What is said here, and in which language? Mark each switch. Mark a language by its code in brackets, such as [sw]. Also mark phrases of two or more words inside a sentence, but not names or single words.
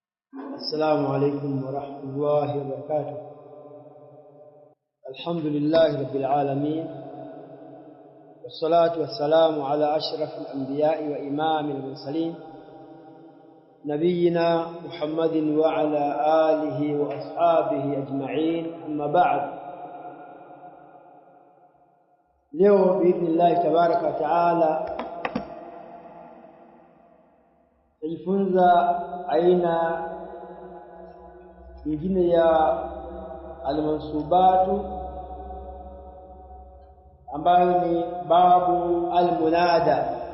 [ar] السلام عليكم ورحمة الله وبركاته. الحمد لله رب العالمين، والصلاة والسلام على أشرف الأنبياء وإمام المرسلين نبينا محمد وعلى آله وأصحابه أجمعين، أما بعد. [sw] leo [ar] بإذن الله تبارك وتعالى [sw] tujifunza aina nyingine ya al-mansubatu ambayo ni [ar] باب المنادى.